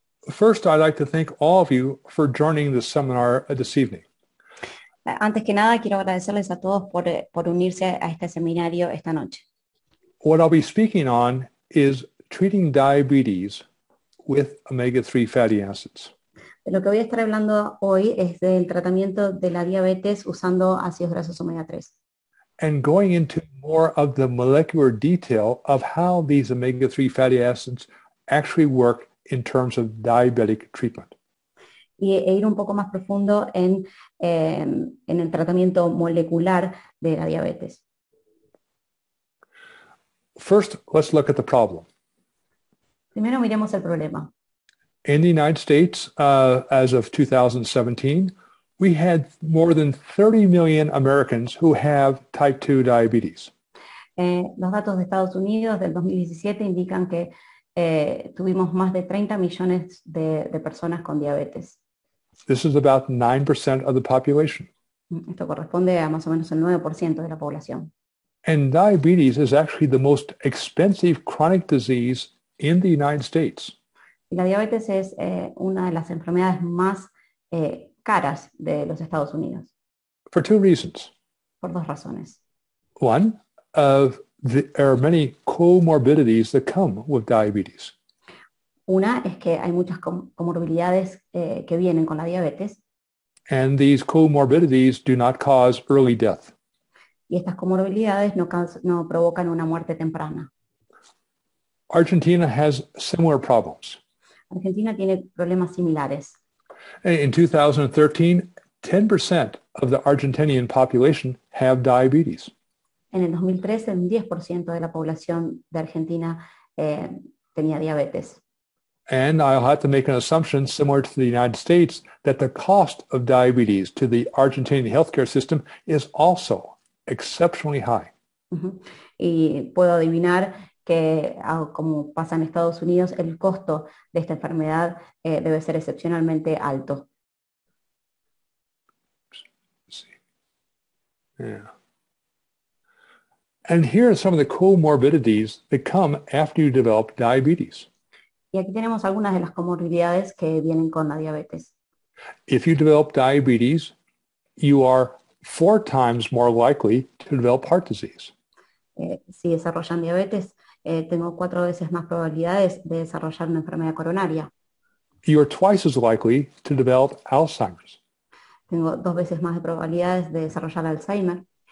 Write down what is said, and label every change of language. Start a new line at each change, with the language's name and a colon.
English: First, I'd like to thank all of you for joining the seminar this evening.
Spanish: Antes que nada, quiero agradecerles a todos por unirse a este seminario esta noche.
English: What I'll be speaking on is treating diabetes with omega-3 fatty acids.
Spanish: De lo que voy a estar hablando hoy es del tratamiento de la diabetes usando ácidos grasos omega 3.
English: And going into more of the molecular detail of how these omega-3 fatty acids actually work in terms of diabetic treatment.
Spanish: E ir un poco más profundo en el tratamiento molecular de la diabetes.
English: First, let's look at the problem.
Spanish: Primero miremos el problema.
English: In the United States, as of 2017, we had more than 30 million Americans who have type 2 diabetes.
Spanish: Los datos de Estados Unidos del 2017 indican que tuvimos más de 30 millones de personas con diabetes.
English: This is about 9% of the population.
Spanish: Esto corresponde a más o menos el 9% de la población.
English: And diabetes is actually the most expensive chronic disease in the United States.
Spanish: Y la diabetes es una de las enfermedades más caras de los Estados Unidos.
English: For two reasons.
Spanish: Por dos razones.
English: One, there are many comorbidities that come with diabetes.
Spanish: Una es que hay muchas comorbilidades que vienen con la diabetes.
English: And these comorbidities do not cause early death.
Spanish: Y estas comorbilidades no provocan una muerte temprana.
English: Argentina has similar problems.
Spanish: Argentina tiene problemas similares.
English: In 2013, 10% of the Argentinian population have diabetes.
Spanish: En el 2013, un 10% de la población de Argentina tenía diabetes.
English: And I'll have to make an assumption similar to the United States that the cost of diabetes to the Argentinian healthcare system is also exceptionally high. Uh-huh.
Spanish: Y puedo adivinar que, como pasa en Estados Unidos, el costo de esta enfermedad debe ser excepcionalmente alto. Yeah.
English: And here are some of the comorbidities that come after you develop diabetes.
Spanish: Y aquí tenemos algunas de las comorbilidades que vienen con la diabetes.
English: If you develop diabetes, you are 4 times more likely to develop heart disease.
Spanish: Si desarrollan diabetes, tengo 4 veces más probabilidades de desarrollar una enfermedad coronaria.
English: You are twice as likely to develop Alzheimer's.
Spanish: Tengo 2 veces más de probabilidades de desarrollar Alzheimer.